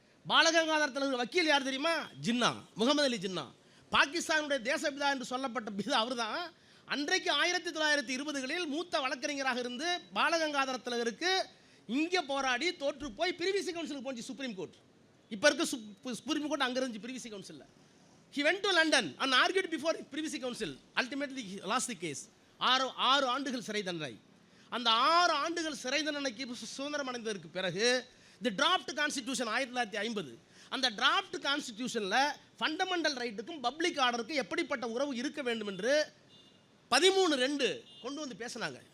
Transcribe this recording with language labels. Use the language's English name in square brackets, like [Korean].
[Tamil] பாலகங்காதர திலகர் வக்கீல் யார் தெரியுமா? ஜின்னா, முகமது அலி ஜின்னா. பாகிஸ்தானுடைய தேசபிதா என்று சொல்லப்பட்ட பிதா அவர் தான். அன்றைக்கு 1920களில் மூத்த வழக்கறிஞராக இருந்து பாலகங்காதர திலகருக்கு இங்கே போராடி தோற்று போய் பிரிவிசி கவுன்சிலுக்கு போச்சு சுப்ரீம் கோர்ட். இப்போ இருக்க சுப்ரீம் கோர்ட் அங்கே இருந்துச்சு பிரிவிசி கவுன்சிலில். [English] He went to London and argued before Privacy Council. Ultimately he lost the case. [Tamil] 6 ஆண்டுகள் சிறை தண்டனை. அந்த 6 ஆண்டுகள் சிறை தண்டனைக்கு சுதந்திரம் அடைந்ததற்கு பிறகு தி டிராஃப்ட் கான்ஸ்டிடியூஷன் 1950, அந்த டிராஃப்ட் கான்ஸ்டிடியூஷனில் ஃபண்டமெண்டல் ரைட்டுக்கும் பப்ளிக் ஆர்டருக்கும் எப்படிப்பட்ட உறவு இருக்க வேண்டும் என்று 13(2) கொண்டு வந்து பேசினாங்க.